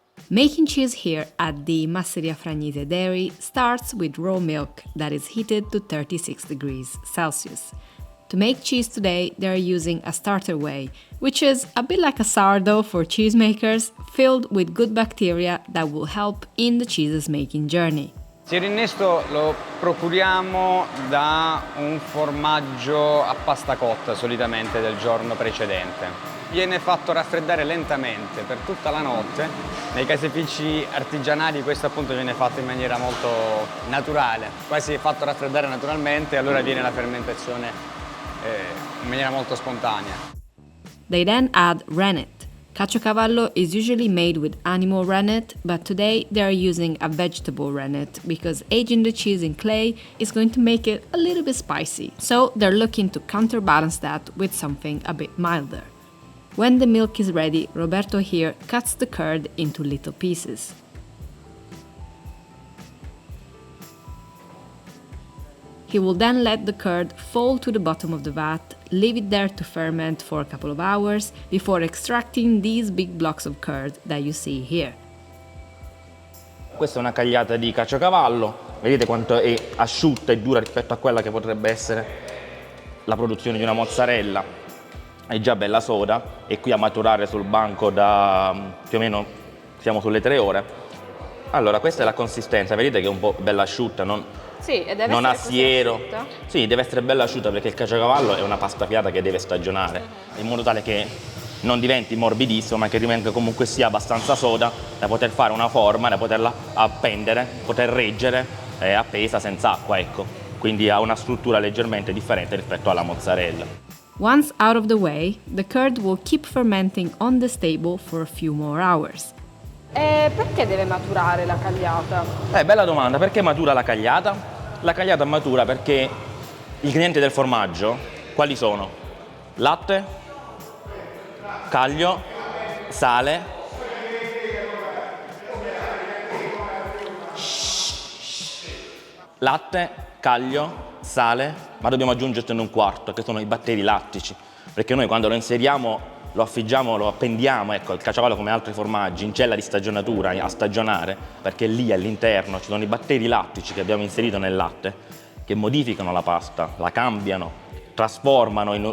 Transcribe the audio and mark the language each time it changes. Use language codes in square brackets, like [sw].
[en] Making cheese here at the Masseria Fragnite dairy starts with raw milk that is heated to 36 degrees Celsius. To make cheese today, they are using a starter whey, which is a bit like a sourdough for cheesemakers, filled with good bacteria that will help in the cheese's making journey. [it] Il rinnesto lo procuriamo da un formaggio a pasta cotta solitamente del giorno precedente. Viene fatto raffreddare lentamente per tutta la notte. Nei caseifici artigianali questo appunto viene fatto in maniera molto naturale, quasi fatto raffreddare naturalmente e allora viene la fermentazione in maniera molto spontanea. [en] They then add rennet. Caciocavallo is usually made with animal rennet, but today they are using a vegetable rennet because aging the cheese in clay is going to make it a little bit spicy, so they're looking to counterbalance that with something a bit milder. When the milk is ready, Roberto here cuts the curd into little pieces. He will then let the curd fall to the bottom of the vat, leave it there to ferment for a couple of hours before extracting these big blocks of curd that you see here. [it] Questa è una cagliata di caciocavallo, vedete quanto è asciutta e dura rispetto a quella che potrebbe essere la produzione di una mozzarella. È già bella soda, è qui a maturare sul banco da più o meno, siamo sulle 3 ore. Allora, questa è la consistenza, vedete che è un po' bella asciutta, Sì, e deve non ha essere siero. così asciutta? Sì, deve essere bella asciutta perché il caciocavallo è una pasta filata che deve stagionare, in modo tale che non diventi morbidissimo, ma che rimanga comunque sia abbastanza soda da poter fare una forma, da poterla appendere, poter reggere appesa senza acqua, ecco. Quindi ha una struttura leggermente differente rispetto alla mozzarella. [en] Once out of the whey, the curd will keep fermenting on the stable for a few more hours. [it] E perché deve maturare la cagliata? Bella domanda, perché matura la cagliata? La cagliata matura perché gli ingredienti del formaggio quali sono? Latte, caglio, sale, latte, caglio, sale, ma dobbiamo aggiungertene un quarto, che sono i batteri lattici, perché noi quando lo inseriamo lo affiggiamo, lo appendiamo, ecco, il caciocavallo come altri formaggi, in cella di stagionatura, a stagionare, perché lì all'interno ci sono i batteri lattici che abbiamo inserito nel latte, che modificano la pasta, la cambiano, trasformano